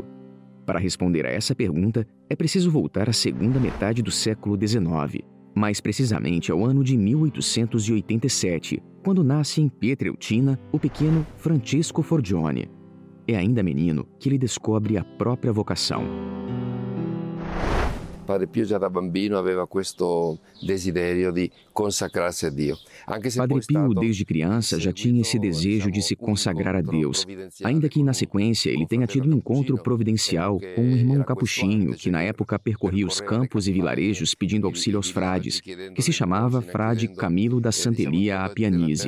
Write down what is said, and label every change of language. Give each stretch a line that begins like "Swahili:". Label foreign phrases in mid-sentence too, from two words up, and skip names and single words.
Portuguese: Para responder a essa pergunta, é preciso voltar à segunda metade do século XIX, mais precisamente ao ano de 1887, quando nasce em Pietrelcina o pequeno Francesco Forgione. É ainda menino que ele descobre a própria vocação.
Italian: Padre Pio già da bambino aveva questo desiderio di consacrarsi a Dio. Padre Pio,
Portuguese: desde criança, já tinha esse desejo de se consagrar a Deus, ainda que na sequência ele tenha tido um encontro providencial com um irmão capuchinho que na época percorria os campos e vilarejos pedindo auxílio aos frades, que se chamava Frade Camilo da Santelia a Pianisi.